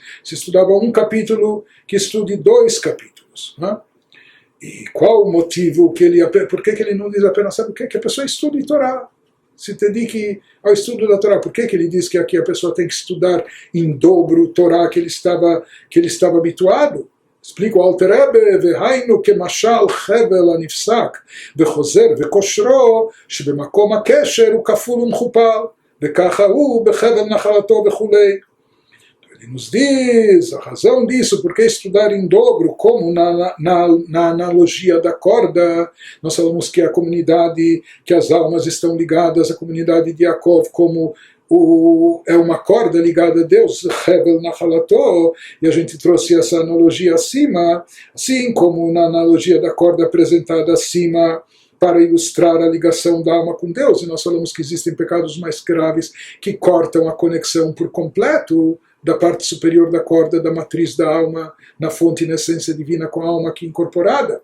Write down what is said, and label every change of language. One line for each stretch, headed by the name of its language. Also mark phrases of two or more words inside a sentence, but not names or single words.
Portuguese: Se estudava um capítulo, que estude 2 capítulos. Né? E qual o motivo que ele... Por que ele não diz apenas, sabe o que? Que a pessoa estude Torá. Se dedique ao estudo da Torá. Por que ele diz que aqui a pessoa tem que estudar em dobro Torá que ele estava habituado? Explica o Alter Rebbe,
Hebrew: והיינו כמשל חבל הנפסק וחוזר וכושרו שבמקום הקשר הוא כפול ומכופל וככה הוא בחבל נחלתו וכולי.
Portuguese: Ele nos diz a razão disso, porque estudar em dobro, como na analogia da corda, nós falamos que a comunidade, que as almas estão ligadas à comunidade de Yaakov, como é uma corda ligada a Deus,
Hebrew: חבל נחלתו,
Portuguese: e a gente trouxe essa analogia acima, assim como na analogia da corda apresentada acima, para ilustrar a ligação da alma com Deus, e nós falamos que existem pecados mais graves que cortam a conexão por completo da parte superior da corda, da matriz da alma, na fonte e na essência divina com a alma aqui incorporada.